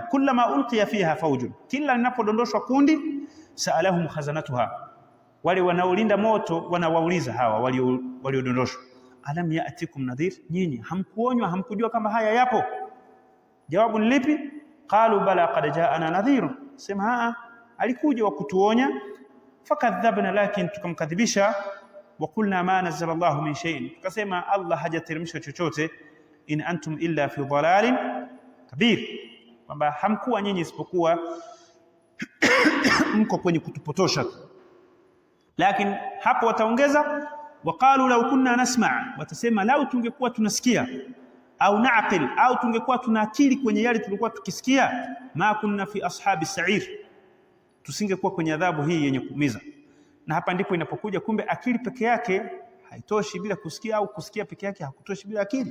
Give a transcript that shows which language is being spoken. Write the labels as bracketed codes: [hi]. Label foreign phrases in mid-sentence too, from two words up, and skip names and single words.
[ar] كلما ألقي فيها فوج, [sw] kila linapodondoshwa kundi, [ar] سألهم خزنتها, [sw] wale wanaolinda moto wanawauliza hawa waliodondoshwa, [ar] ألم يأتكم نذير, [sw] nyinyi hamkuonywa, hamkujua kama haya yapo? Jawabu ni lipi? [ar] قالوا بلى قد جاءنا نذير, [sw] sema alikuja wa kutuonya. [ar] Fakadhabna, [sw] lakin tukamkadhibisha. [ar] وقلنا ما نزل الله من شيء, [sw] tukasema Allah hajateremsha chochote. [ar] إن أنتم إلا في ضلال كبير, [sw] kwamba hamkuwa nyinyi isipokuwa mko kwenye kutupotosha. Lakini hapo wataongeza [ar] وقالوا لو كنا نسمع', [sw] watasema lau tungekuwa tunasikia, au naqil, au tungekuwa tuna akili kwenye yale tulikuwa tukisikia, [ar] ما كنا في أصحاب السعير, [sw] tusingekuwa kwenye adhabu hii yenye kuumiza. Na hapa ndipo inapokuja kumbe akili peke yake haitoshi bila kusikia, au kusikia peke yake hakutoshi bila akili.